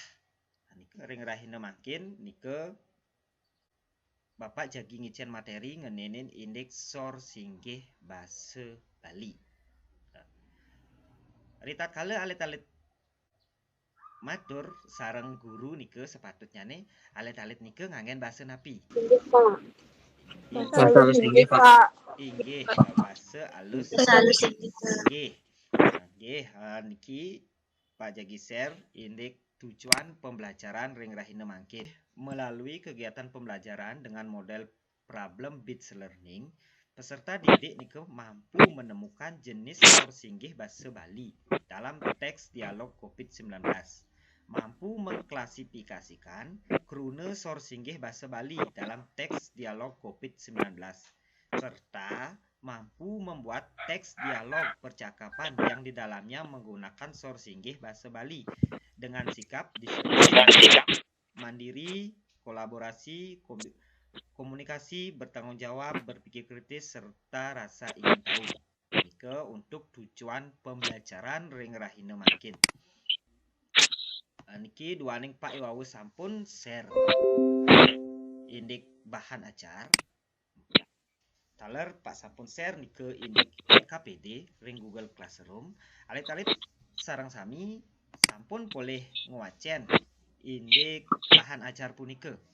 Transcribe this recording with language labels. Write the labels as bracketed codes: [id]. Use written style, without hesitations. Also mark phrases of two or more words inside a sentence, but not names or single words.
[ban] Nike ring rahina makin nike Bapak jagi ngicen materi ngenenin indik Sor Singgih Bahasa Bali. Ritat kala alit-alit matur sareng guru nike sepatutnya nih alit-alit nike ngangen bahasa napi. Bahasa halus inggih Pak. Inggih bahasa halus. Inggih. Nggih niki Pak jagi share indik [id] tujuan pembelajaran [ban] ring rahina mangkin [id] melalui kegiatan pembelajaran dengan model [en] problem based learning. [id] Peserta didik nike mampu menemukan jenis Sor Singgih Bahasa Bali dalam teks dialog COVID-19. Mampu mengklasifikasikan krune Sor Singgih Bahasa Bali dalam teks dialog COVID-19. Serta mampu membuat teks dialog percakapan yang di dalamnya menggunakan Sor Singgih Bahasa Bali dengan sikap disiplin, mandiri, kolaborasi, komunikasi, bertanggung jawab, berpikir kritis, serta rasa ingin tahu. punika untuk tujuan pembelajaran [ban] ring rahina mangkin. Niki duaning Pak Iwawu sampun share indik bahan ajar. Taler Pak sampun share nike indik LKPD ring Google Classroom. Alit-alit sarang sami sampun boleh ngewacen indik bahan ajar punika.